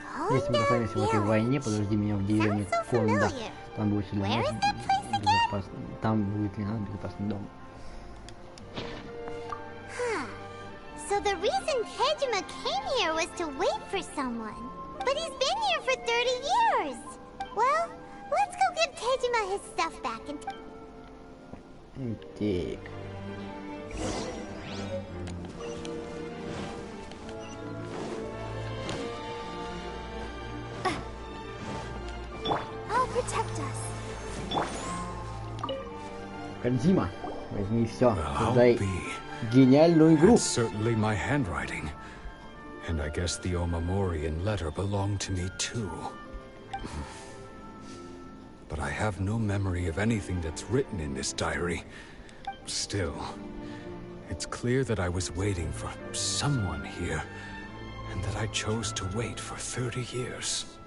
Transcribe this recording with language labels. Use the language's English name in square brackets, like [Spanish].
[Russian] Если мы останемся в этой войне, подожди меня в деревне Конда. Там будет для нас безопасно. Там будет для нас безопасный дом. [English] So the reason Tejima came here was to wait for someone. But he's been here for 30 years. Well, let's go give Tejima his stuff back and... [Russian] Так. [English] I'll protect us. [Russian] Кодзима, возьми все, создай гениальную игру. [English] That's certainly my handwriting. And I guess the Omamorian letter belonged to me too. But I have no memory of anything that's written in this diary. Still, it's clear that I was waiting for someone here, and that I chose to wait for 30 years.